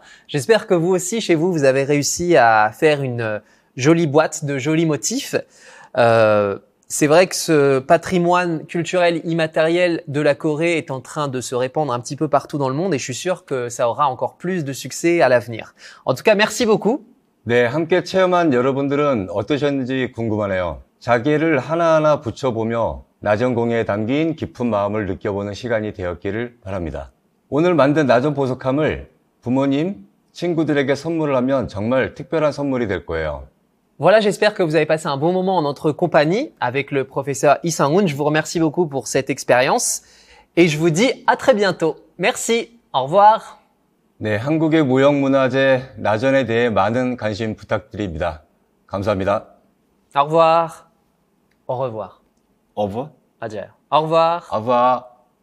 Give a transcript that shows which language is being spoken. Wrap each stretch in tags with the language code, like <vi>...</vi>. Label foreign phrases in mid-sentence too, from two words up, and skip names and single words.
<fr>J'espère que vous aussi, chez vous, vous avez réussi à faire une jolie boîte de jolis motifs. C'est vrai que ce patrimoine culturel immatériel de la Corée est en train de se répandre un petit peu partout dans le monde et je suis sûr que ça aura encore plus de succès à l'avenir. En tout cas, merci beaucoup.</fr> <ko>네, 함께 체험한 여러분들은 어떠셨는지 궁금하네요. 자개를 하나하나 붙여보며 나전공예에 담긴 깊은 마음을 느껴보는 시간이 되었기를 바랍니다. 오늘 만든 나전 보석함을 부모님, 친구들에게 선물을 하면 정말 특별한 선물이 될 거예요.</ko> <fr>Voilà, j'espère que vous avez passé un bon moment en notre compagnie avec le professeur Lee Sang-hoon. Je vous remercie beaucoup pour cette expérience. Et je vous dis à très bientôt. Merci. Au revoir.</fr> <ko>네, 한국의 무형문화재 나전에 대해 많은 관심 부탁드립니다. 감사합니다.</ko> <fr>Au revoir. Au revoir. Au revoir. 맞아요. Au revoir. Au revoir.</fr>